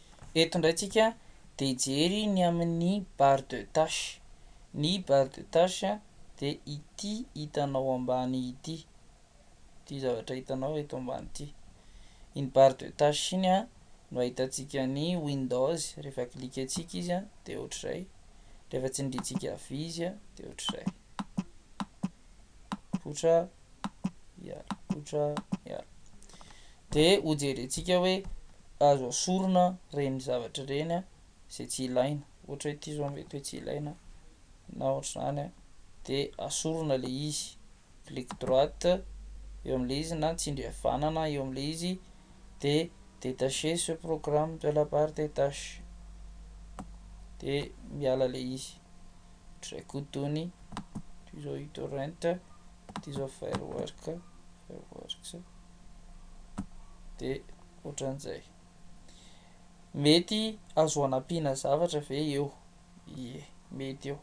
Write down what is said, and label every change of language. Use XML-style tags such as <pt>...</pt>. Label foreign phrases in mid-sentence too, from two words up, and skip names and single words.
<mg>Eto ndraitsika de hijery ny amin'ny</mg> <fr>barre de tâche.</fr> <mg>Ny</mg> <fr>barre de tâche</fr> <mg>de ity hitanao ambany ity, ity zavatra hitanao eto ambany ity. Iny</mg> <fr>barre de tâche</fr> <mg>iny no ahitantsika ny Windows, rehefa klikantsika izy de ohatrizay, rehefa tsindriantsika avy izy de ohatrizay, poitra iaro, poitra iaro. De ho jerentsika hoe azo asorona reny zavatra reny izay tsy ilaina, ohatra hoe ity zao mety hoe tsy ilaina na ohatr'izany de asorona le izy,</mg> <fr>clic droite</fr> <mg>eo am'le izy na tsindry havanana eo am'le izy de</mg> <fr>détacher ce programme de la barre des tâches</fr> <mg>de miala le izy, ohatrizay koa toy zao uTorrent, ity zao fireworks de ohatran'izay. Mety azo anampiana zavatra ve eo? Ie, mety eo.</mg>